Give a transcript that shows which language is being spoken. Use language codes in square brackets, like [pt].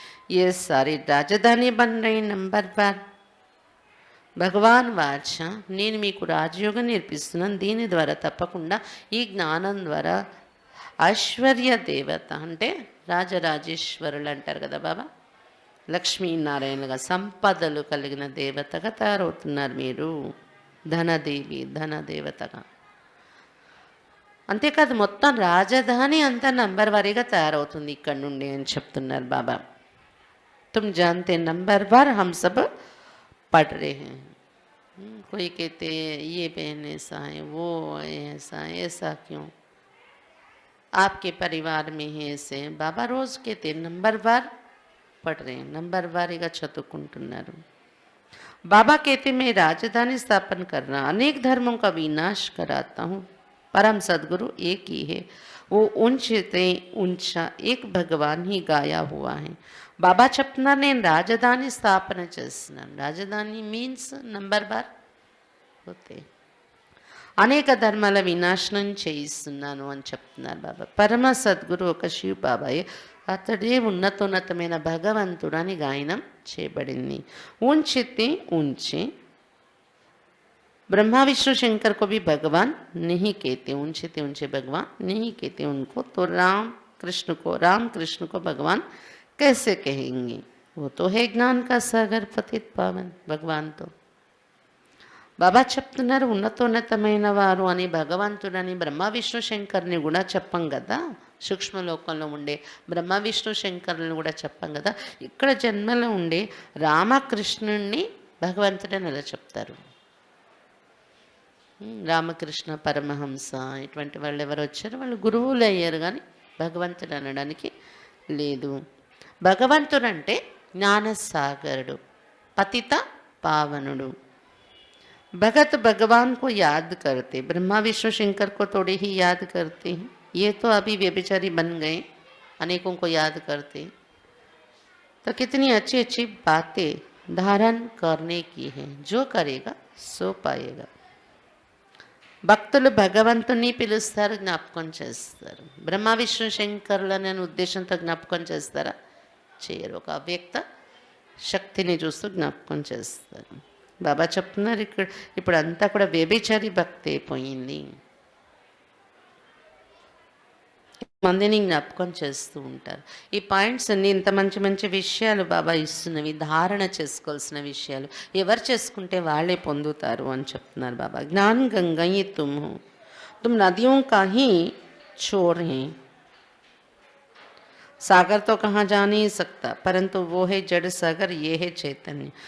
[hi] ये सारी राजधानी बन रही नंबर 1. [te] భగవాన్ వాచ నేను మీకు రాజయోగం నేర్పిస్తున్నాను, దీని ద్వారా తప్పకుండా ఈ జ్ఞానం ద్వారా ఐశ్వర్య దేవత అంటే రాజరాజేశ్వరులు అంటారు కదా బాబా, లక్ష్మీనారాయణగా సంపదలు కలిగిన దేవతగా తయారవుతున్నారు మీరు, ధనదేవి ధనదేవతగా. అంతేకాదు మొత్తం రాజధాని అంతా నంబర్ వారీగా తయారవుతుంది ఇక్కడ నుండి అని చెప్తున్నారు బాబా. [hi] తుమ్ జాన్తే నంబర్ వార్ హమ్ సబ్ पढ़ रहे हैं. कोई कहते ये बहन ऐसा है, वो ऐसा है, ऐसा क्यों, आपके परिवार में है ऐसे. बाबा रोज कहते नंबर वार पढ़ रहे हैं, नंबर वारीగా [te] చదువుకుంటున్నారు. [hi] बाबा कहते मैं राजधानी स्थापन कर रहा, अनेक धर्मों का विनाश कराता हूँ. परम सदगुरु एक ही है, वो ऊंचे ऊंचा एक भगवान ही गाया हुआ है. [te] బాబా చెప్తున్నారు నేను రాజధాని స్థాపన చేస్తున్నాను. రాజధాని మీన్స్ నంబర్ బార్ పోతే అనేక ధర్మాల వినాశనం చేయిస్తున్నాను అని చెప్తున్నారు బాబా. పరమ సద్గురు ఒక శివ బాబాయ్, అతడే ఉన్నతోన్నతమైన భగవంతుడు అని గాయనం చేయబడింది. [hi] ऊंचे ऊंचे ब्रह्मा विष्णु शंकर को भी भगवान नहीं कहते, ऊंचे ऊंचे भगवान नहीं कहते उनको. तो राम कृष्ण को भगवान कैसे कहेंगे, वो तो है ज्ञान का सागर पतित पावन. भगवान तो [te] బాబా చెప్తున్నారు ఉన్నతోన్నతమైన వారు అని భగవంతుడని బ్రహ్మ విష్ణు శంకర్ని కూడా చెప్పం కదా, సూక్ష్మలోకంలో ఉండే బ్రహ్మ విష్ణు శంకర్ని కూడా చెప్పం కదా. ఇక్కడ జన్మలో ఉండే రామకృష్ణుణ్ణి భగవంతుడని ఎలా చెప్తారు? రామకృష్ణ పరమహంస ఇటువంటి వాళ్ళు ఎవరు వచ్చారు, వాళ్ళు గురువులు అయ్యారు, కానీ భగవంతుడు అనడానికి లేదు. భగవంతుడు అంటే జ్ఞానసాగరుడు, పతిత పావనుడు. [hi] भगत भगवान को याद करते, ब्रह्मा विष्णु शंकर को थोड़े ही याद करते हैं, ये तो अभी व्यभिचारी बन गए, अनेकों को याद करते। तो कितनी अच्छी अच्छी बातें धारण करने की है, जो करेगा सो पाएगा। [te] భక్తులు భగవంతుని పిలుస్తారు, జ్ఞాపకం చేస్తారు. బ్రహ్మ విష్ణు శంకరులని అనే ఉద్దేశంతో జ్ఞాపకం చేస్తారా? చేయరు. ఒక అవ్యక్త శక్తిని చూస్తూ జ్ఞాపకం చేస్తారు. బాబా చెప్తున్నారు ఇక్కడ, ఇప్పుడు అంతా కూడా వ్యభిచారి భక్తి అయిపోయింది. మందిని జ్ఞాపకం చేస్తూ ఉంటారు. ఈ పాయింట్స్ అన్ని ఇంత మంచి మంచి విషయాలు బాబా ఇస్తున్నవి, ధారణ చేసుకోవాల్సిన విషయాలు. ఎవరు చేసుకుంటే వాళ్ళే పొందుతారు అని చెప్తున్నారు బాబా. [hi] జ్ఞాన్ గంగా ये तुम हो, तुम नदियों का ही छोर हैं. सागर तो कहाँ जा नहीं सकता, परंतु वो है जड़ सागर, ये है चैतन्य.